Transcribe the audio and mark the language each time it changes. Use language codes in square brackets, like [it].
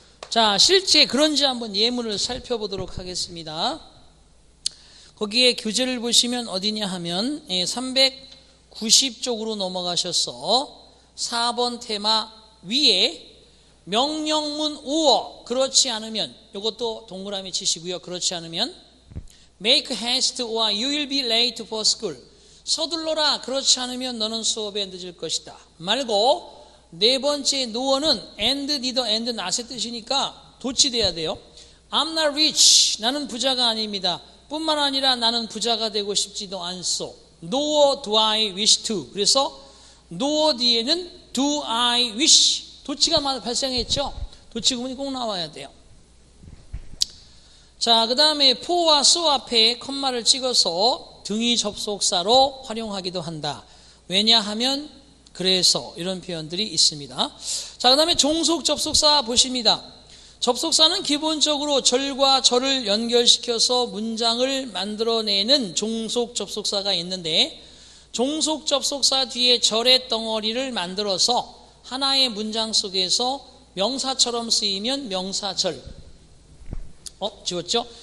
[ko] 자, 실제 그런지 한번 예문을 살펴보도록 하겠습니다. 거기에 교재를 보시면 어디냐 하면 390쪽으로 넘어가셔서 4번 테마 위에 명령문 or 그렇지 않으면 이것도 동그라미 치시고요. 그렇지 않으면 [en] make haste or you will be late for school. [ko] 서둘러라 그렇지 않으면 너는 수업에 늦을 것이다. 말고 네 번째 no어는 and, neither, and, not의 뜻이니까 도치돼야 돼요. [en] I'm not rich. [ko] 나는 부자가 아닙니다. 뿐만 아니라 나는 부자가 되고 싶지도 않소. [en] Nor do I wish to. [ko] 그래서 nor 뒤에는 do I wish. 도치가 발생했죠. 도치 구문이 꼭 나와야 돼요. 자, 그 다음에 for와 so 앞에 컴마를 찍어서 등위 접속사로 활용하기도 한다. 왜냐하면 그래서 이런 표현들이 있습니다. 자, 그 다음에 종속 접속사 보십니다. 접속사는 기본적으로 절과 절을 연결시켜서 문장을 만들어내는 종속 접속사가 있는데, 종속 접속사 뒤에 절의 덩어리를 만들어서 하나의 문장 속에서 명사처럼 쓰이면 명사절, 지웠죠?